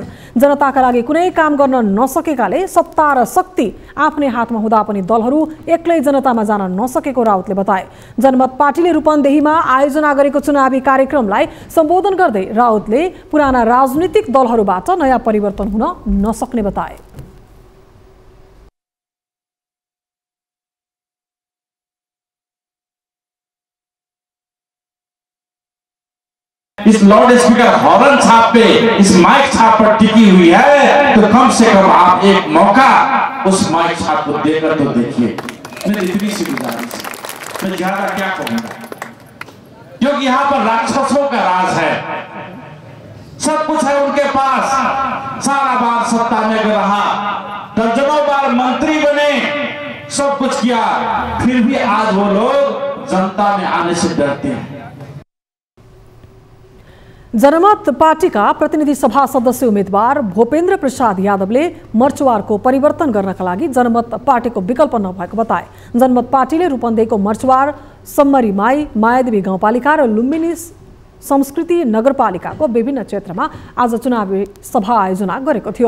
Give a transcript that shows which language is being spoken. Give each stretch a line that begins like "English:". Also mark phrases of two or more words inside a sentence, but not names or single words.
Nepali: जनताका लागि कुनै काम गर्न नसकेकाले सत्ता र शक्ति आफ्नै हातमा हुँदा पनि दलहरू एक्लै जनतामा जान नसकेको रावतले बताए। जनमत पार्टीले रूपन्देहीमा आयोजना गरेको चुनावी कार्यक्रमलाई सम्बोधन गर्दै रावतले पुराना राजनीतिक दलहरूबाट नयाँ परिवर्तन हुन नसक्ने बताए।
Hindi: इस लाउड स्पीकर हॉर्न छाप पे, इस माइक छाप पर टिकी हुई है, तो कम से कम आप एक मौका उस माइक छाप को देकर तो देखिए। मेरी इतनी सी गुजारिश, मैं ज्यादा क्या कहूंगा, क्योंकि यहाँ पर राक्षसों का राज है, सब कुछ है उनके पास। सारा बार सत्ता में रहा, दर्जनों बार मंत्री बने, सब कुछ किया, फिर भी आज वो लोग जनता में आने से डरते हैं।
Nepali: जनमत पार्टीका प्रतिनिधि सभा सदस्य उम्मेद्वार भूपेन्द्र प्रसाद यादवले मर्चुवारको परिवर्तन गर्नका लागि जनमत पार्टीको विकल्प नभएको बताए। जनमत पार्टीले रूपन्देहीको मर्चुवार, सम्मरीमाई, मायादेवी गाउँपालिका र लुम्बिनी संस्कृति नगरपालिकाको विभिन्न क्षेत्रमा आज चुनावी सभा आयोजना गरेको थियो।